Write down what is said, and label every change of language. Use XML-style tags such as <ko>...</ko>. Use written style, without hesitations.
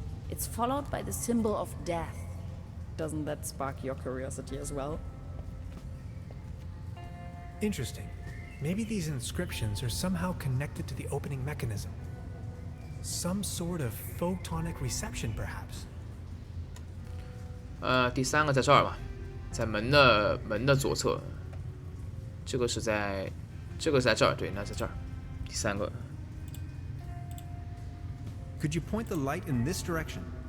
<en>It's followed by the symbol of death. Doesn't that spark your curiosity as well? Interesting. Maybe these inscriptions are somehow connected to the opening mechanism. Some sort of photonic reception, perhaps.</en> <zh>第3个在这儿吧，在门的左侧。这个是在这儿，对，那在这儿。第3个。</zh> <en>Could you point the light in this direction?</en>